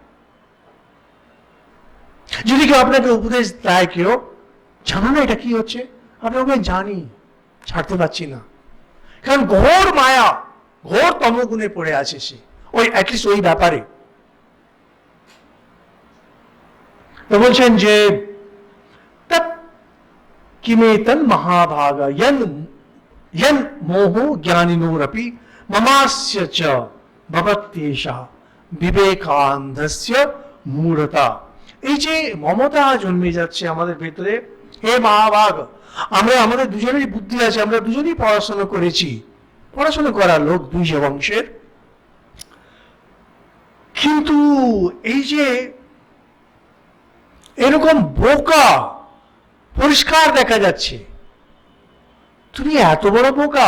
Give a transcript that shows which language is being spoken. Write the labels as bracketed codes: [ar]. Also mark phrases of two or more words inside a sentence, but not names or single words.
[bn] যদি কেউ আপনাকে উপদেশ দেয়, কেউ জানো না এটা কি হচ্ছে, আপনি ওকে জানি, ছাড়তে পারছি না, কারণ ঘোর মায়া, ঘোর তমগুণে পড়ে আছে সে, ওই অ্যাটলিস্ট ওই ব্যাপারে। তো বলছেন যে [sa] তৎ কিমেতন মহাভাগ यन मोहो ज्ञानिनोरपि ममास्य च भवत्येषा विवेकान्धस्य मूढ़ता। [bn] এই যে মমতা জন্মে যাচ্ছে আমাদের ভেতরে, হে মহাভাগ, আমরা আমাদের দুজনেরই বুদ্ধি আছে, আমরা দুজনেই পড়াশোনা করেছি, পড়াশোনা করা লোক দুই বংশের, কিন্তু এই যে এরকম বোকা পরিষ্কার দেখা যাচ্ছে, তুমি এত বড় বোকা।